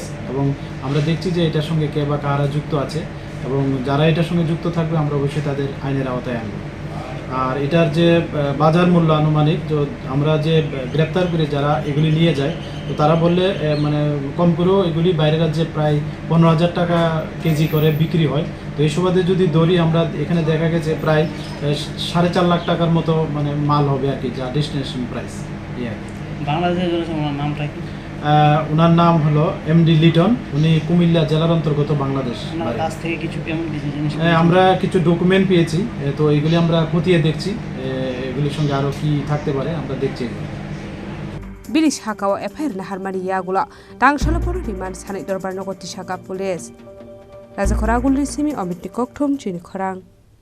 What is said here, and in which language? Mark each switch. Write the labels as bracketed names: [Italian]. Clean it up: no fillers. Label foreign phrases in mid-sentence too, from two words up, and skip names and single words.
[Bangla] এবং আমরা দেখছি যে এটার সঙ্গে কে বা কারা যুক্ত আছে এবং যারা এটার সঙ্গে যুক্ত থাকবে আমরা অবশ্যই তাদের আইনের আওতায় আনব আর এটার যে বাজার মূল্য আনুমানিক আমরা যে গ্রেপ্তার করে যারা এগুলি নিয়ে যায় তো তারা বললে মানে কম করেও এগুলি বাইরের রাজ্যে প্রায় 15,000 টাকা কেজি করে বিক্রি হয় তো এই সুবাদে যদি ধরি আমরা এখানে দেখা গেছে প্রায় 4.5 লাখ টাকার মতো মানে মাল হবে আর কি যা [English] destination price [Bangla] বাংলাদেশের নামটা কি ওনার নাম হলো এমডি লিটন উনি কুমিল্লা জেলার অন্তর্গত বাংলাদেশ কাছ থেকে কিছু পেমেন্ট কিছু জিনিস আমরা কিছু ডকুমেন্ট পেয়েছি তো এগুলি আমরা খতিয়ে দেখছি এগুলির সঙ্গে আরও কি থাকতে পারে আমরা দেখছি [Kok Borok] Bili shakawa epair na harmani yagula tangshala poro riman sanai dorbar nogoti shaka police Raja khoragul risimi omit ni kokthum chini khorang